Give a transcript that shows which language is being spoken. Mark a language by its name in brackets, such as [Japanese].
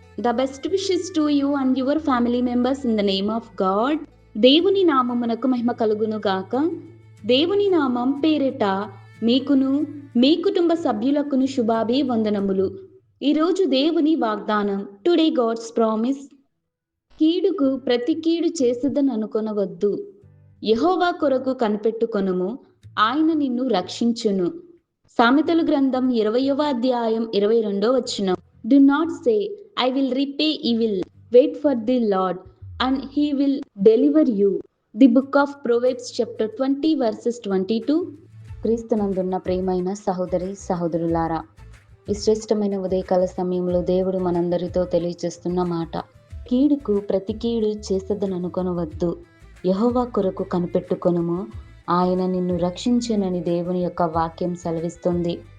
[English] The best wishes to you and your family members in the name of God. [Telugu] దేవుని నామమునకు మహిమ కలుగును గాక. దేవుని నామం పేరిట మీకును మీ కుటుంబ సభ్యులకును శుభాభివందనములు. ఈరోజు దేవుని వాగ్దానం. [English] Today God's promise. [Telugu] కీడుకు ప్రతి కీడు చేసేదననుకొనవద్దు. యెహోవా కొరకు కనిపెట్టుకొనుము, ఆయన నిన్ను రక్షించును. సామెతలు గ్రంథం 20వ అధ్యాయం 22వ వచనం. [English] Do not say, I will repay evil. Wait for the Lord, and he will deliver you. The book of Proverbs chapter 20 verses 22. [Telugu] క్రీస్తునందున్న ప్రియమైన సహోదరి సహోదరులారా, ఈ శ్రేష్టమైన ఉదయకాల సమయంలో దేవుడు మనందరితో తెలియజేస్తున్న మాట, కీడుకు ప్రతి కీడు చేసేదననుకొనవద్దు. యెహోవా కొరకు కనిపెట్టుకొనుము, ఆయన నిన్ను రక్షించునని దేవుని యొక్క వాక్యం సెలవిస్తుంది.